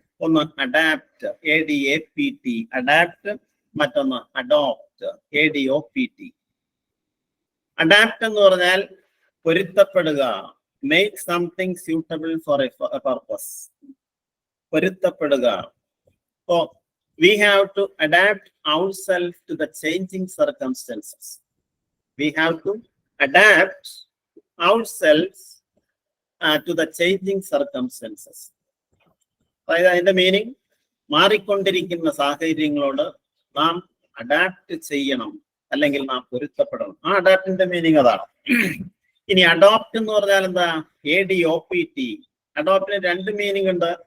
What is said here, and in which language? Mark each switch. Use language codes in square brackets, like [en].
[ml] ഒന്ന് adapt, ADAPT, adapt. മറ്റൊന്ന് adopt, ADOPT. Adapt എന്ന് പറഞ്ഞാൽ പൊരുത്തപ്പെടുക, [en] Make something suitable for a purpose. [ml] പൊരുത്തപ്പെടുക. [en] So we have to adapt ourselves to the changing circumstances. We have to adapt ourselves to the changing circumstances. [ml] അതായത് അതിന്റെ meaning, മാറിക്കൊണ്ടിരിക്കുന്ന സാഹചര്യങ്ങളോട് നാം adapt ചെയ്യണം, അല്ലെങ്കിൽ നാം പൊരുത്തപ്പെടണം. ആ അഡാപ്റ്റിന്റെ മീനിങ് അതാണ്. ഇനി അഡോപ്റ്റ് എന്ന് പറഞ്ഞാൽ എന്താ? ADOPT. അഡോപ്റ്റിന് 2 മീനിങ് ഉണ്ട്.